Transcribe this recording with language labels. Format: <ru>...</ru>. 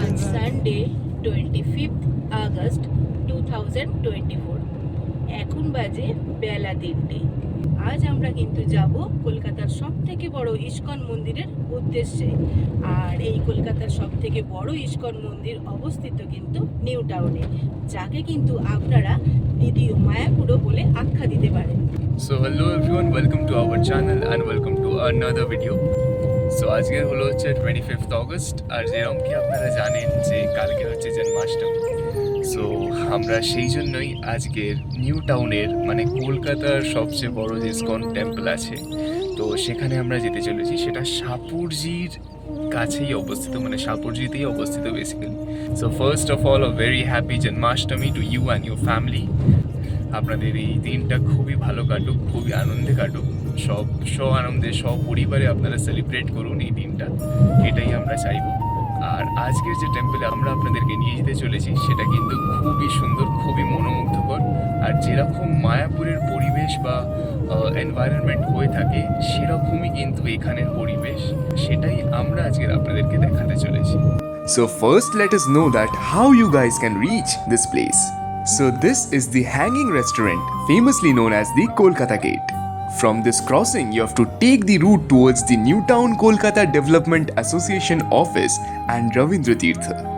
<en>on Sunday 25th August 2024</en> <bn>এখন বাজে বেলা 3টে। আজ আমরা কিন্তু যাব কলকাতার সব থেকে বড় ইস্কন মন্দিরের উদ্দেশ্যে। আর এই কলকাতার সব থেকে বড় ইস্কন মন্দির অবস্থিত কিন্তু নিউ টাউনে, যাকে কিন্তু আপনারা দ্বিতীয় মায়াপুরও বলে আখ্যা দিতে পারেন।</bn> <en>So hello everyone, welcome to our channel and welcome to another video.</en> <bn>So আজকে হলো হচ্ছে 25th অগস্ট, আর যেরকম কি আপনারা জানেন যে কালকে হচ্ছে জন্মাষ্টমী। সো আমরা সেই জন্যই আজকের নিউ টাউনের মানে কলকাতার সবচেয়ে বড় যে ইসকন টেম্পল আছে, তো সেখানে আমরা যেতে চলেছি। সেটা সাপুরজির কাছেই অবস্থিত, মানে সাপুরজিতেই অবস্থিত basically.</bn> <en>So first of all, a very happy Janmashtami to you and your family.</en> <bn>আপনাদের এই দিনটা খুবই ভালো কাটুক, খুবই আনন্দে কাটুক, সব আনন্দে সপরিবারে আপনারা সেলিব্রেট করুন এই দিনটা, এটাই আমরা চাইবো। আর আজকের যে টেম্পলে আমরা আপনাদেরকে নিয়ে যেতে চলেছি সেটা কিন্তু খুবই সুন্দর, খুবই মনোমুগ্ধকর। আর যেরকম মায়াপুরের পরিবেশ বা এনভায়রনমেন্ট হয়ে থাকে সেরকমই কিন্তু এখানের পরিবেশ, সেটাই আমরা আজকের আপনাদেরকে দেখাতে চলেছি।</bn> <en>So first let us know that how you guys can reach this place. So this is the hanging restaurant, famously known as the Kolkata Gate. From this crossing you have to take the route towards the New Town Kolkata Development Association office and Ravindra Tirtha.</en>